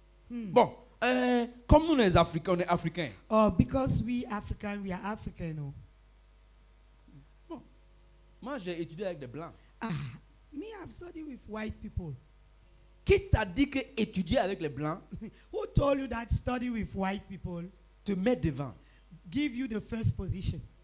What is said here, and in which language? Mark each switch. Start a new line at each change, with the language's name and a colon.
French: Bon, comme nous les Africains, on est Africains.
English: Oh, because we are African. Oh.
French: Bon, moi j'ai étudié avec des Blancs.
English: Ah, me, I've studied with white people.
French: Qui t'a dit que étudier avec les Blancs
English: Who told you that study with white people
French: te met devant?
English: give you the first position?